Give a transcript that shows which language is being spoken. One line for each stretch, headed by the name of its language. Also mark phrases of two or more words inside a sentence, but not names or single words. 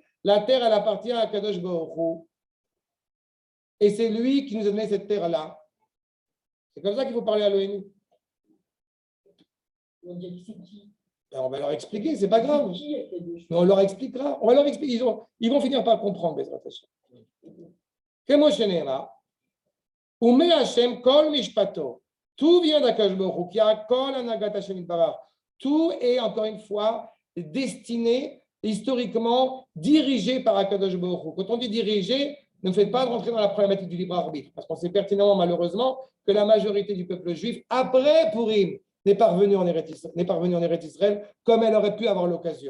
French: La terre, elle appartient à Kadosh Baruch Hu. Et c'est lui qui nous a donné cette terre-là. C'est comme ça qu'il faut parler à l'ONU. On dirait que c'est qui? Ben, on va leur expliquer, c'est pas grave. Qui a fait deux choses? Mais on leur expliquera. On va leur expliquer. Ils vont finir par comprendre,
Hebrew: בעזרת השם. כמו שנאמר, ומה' כל משפטו.
French: Tout vient d'Akadosh Baruch Hu, qui a
Hebrew: כל הנהגת השם יתברך.
French: Tout est, encore une fois, destiné, historiquement, dirigé par Akadosh Baruch Hu. Quand on dit dirigé, ne me faites pas rentrer dans la problématique du libre arbitre, parce qu'on sait pertinemment, malheureusement, que la majorité du peuple juif, après Purim, n'est pas revenue en Eretz Israël comme elle aurait pu avoir l'occasion.